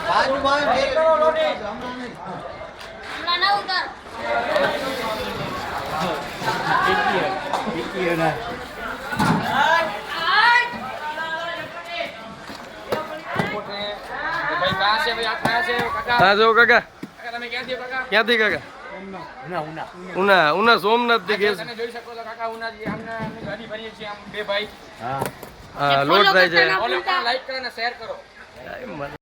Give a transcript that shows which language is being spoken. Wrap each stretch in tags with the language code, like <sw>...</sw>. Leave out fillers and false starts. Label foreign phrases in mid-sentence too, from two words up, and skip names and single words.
<hi>55 भाई कहाँ से भाई आप कहाँ से हो काका</hi> <gu>હા જો કાકા કાકા તમે ક્યાંથી હો કાકા ક્યાંથી કાકા ઉના ઉના ઉના ઉના સોમનાથ થી ગેસ તમે જોઈ શકો છો કાકા ઉનાજી આમને અમે ગાડી ભરીએ છીએ આમ બે ભાઈ હા લોડ થાય છે ફોલો કરો લાઈક કરો અને શેર કરો</gu>